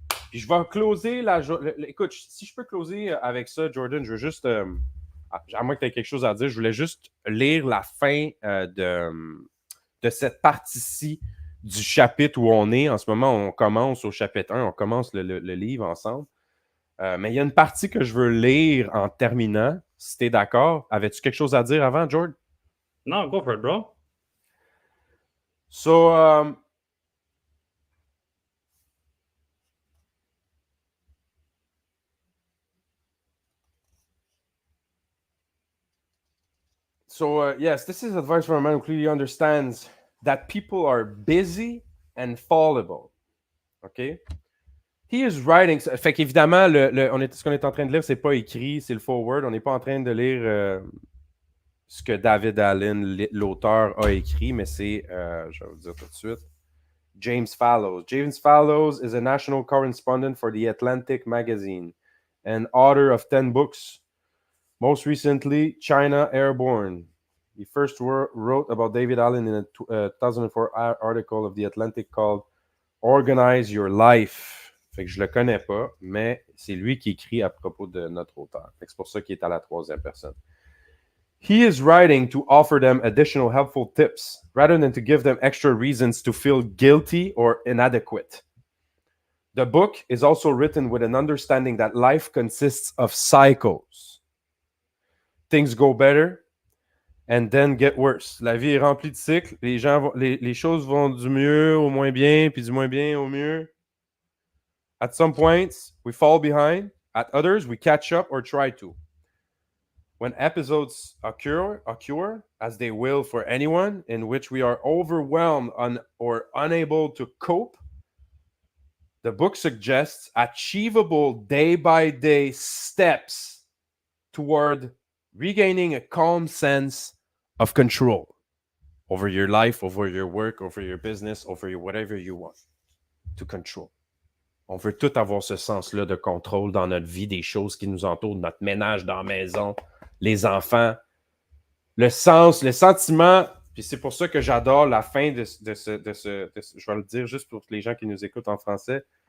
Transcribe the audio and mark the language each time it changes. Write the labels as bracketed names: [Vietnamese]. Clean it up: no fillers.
[French] Puis je vais closer écoute, si je peux closer avec ça, Jordan, je veux juste, à moins que tu aies quelque chose à dire, je voulais juste lire la fin de cette partie-ci du chapitre où on est. En ce moment, on commence au chapitre 1, on commence le livre ensemble. Mais il y a une partie que je veux lire en terminant, si tu es d'accord. Avais-tu quelque chose à dire avant, George? [English] No, go for it, bro. So, yes, this is advice from a man who clearly understands that people are busy and fallible. OK? He is writing. [French] Fait qu'évidemment, ce qu'on est en train de lire, c'est pas écrit, c'est le forward. On n'est pas en train de lire ce que David Allen, l'auteur, a écrit, mais c'est, je vais vous dire tout de suite, James Fallows. [English] James Fallows is a national correspondent for The Atlantic magazine and author of 10 books. Most recently, China Airborne. He first wrote about David Allen in a 2004 article of The Atlantic called Organize Your Life. [French] Fait que je le connais pas, mais c'est lui qui écrit à propos de notre auteur. Fait que c'est pour ça qu'il est à la troisième personne. [English] He is writing to offer them additional helpful tips rather than to give them extra reasons to feel guilty or inadequate. The book is also written with an understanding that life consists of cycles. Things go better and then get worse. [French] La vie est remplie de cycles. Les choses vont du mieux au moins bien, puis du moins bien au mieux. [English] At some points, we fall behind. At others, we catch up or try to. When episodes occur, as they will for anyone, in which we are overwhelmed or unable to cope, the book suggests achievable day-by-day steps toward regaining a calm sense of control over your life, over your work, over your business, over whatever you want to control. [French] On veut tout avoir ce sens-là de contrôle dans notre vie, des choses qui nous entourent, notre ménage dans la maison, les enfants. Le sens, le sentiment, puis c'est pour ça que j'adore la fin de ce je vais le dire juste pour les gens qui nous écoutent en français.